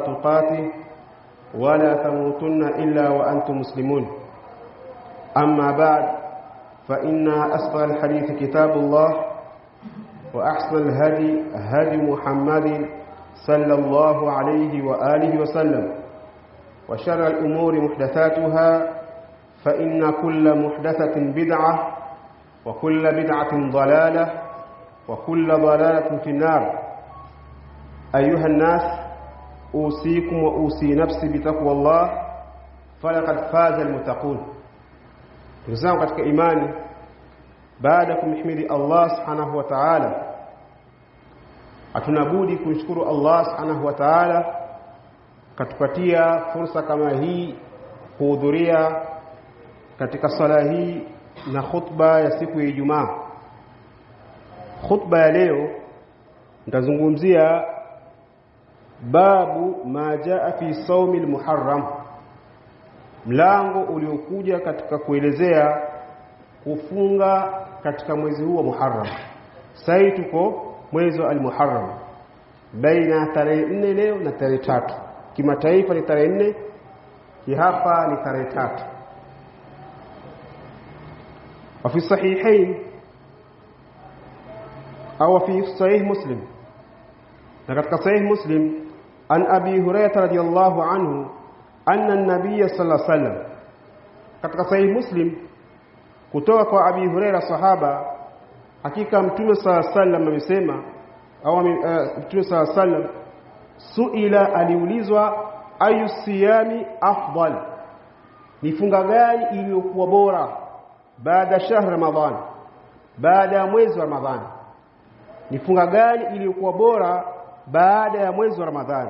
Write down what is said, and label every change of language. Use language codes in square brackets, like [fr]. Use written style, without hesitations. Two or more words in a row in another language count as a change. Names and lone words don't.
[ar] تقاته ولا تموتن إلا وأنتم مسلمون أما بعد فإن أصدق الحديث كتاب الله وأحسن الهدي هدي محمد صلى الله عليه وآله وسلم وشر الأمور محدثاتها فإن كل محدثة بدعة وكل بدعة ضلالة وكل ضلالة في النار. أيها الناس أوصيكم وأوصي نفسي بتقوى الله فلقد فاز المتقون. [sw] Ndugu katika imani, baada kumhimidi Allah [ar] سبحانه وتعالى, [sw] atunabudi kumshukuru Allah [ar] سبحانه وتعالى [sw] katupatia fursa kama hii kuhudhuria katika sala hii na khutba ya siku ya Ijumaa. Khutba ya leo nitazungumzia [ar] باب ما جاء في صوم المحرم, [sw] mlango uliokuja katika kuelezea kufunga katika mwezi huu wa Muharram. Sasa tuko mwezi wa al-Muharram, baina tarehe 4 leo na tarehe 3. Kimataifa ni tarehe 4, kihapa ni tarehe 3. [ar] وفي الصحيحين أو في صحيح مسلم، لقد صحيح مسلم عن أبي هريرة رضي الله عنه أن النبي صلى الله عليه وسلم، [sw] katika sahih Muslim kutoka kwa Abi Huraira sahaba, hakika Mtume [ar] صلى الله عليه وسلم [sw] amesema, au Mtume [ar] صلى الله عليه وسلم [sw] suila, aliulizwa [ar] أي الصيام أفضل, [sw] ni funga gani iliyokuwa bora baada [ar] شهر رمضان, [sw] baada ya mwezi wa Ramadhani, ni funga gani iliyokuwa bora baada ya mwezi wa Ramadhani?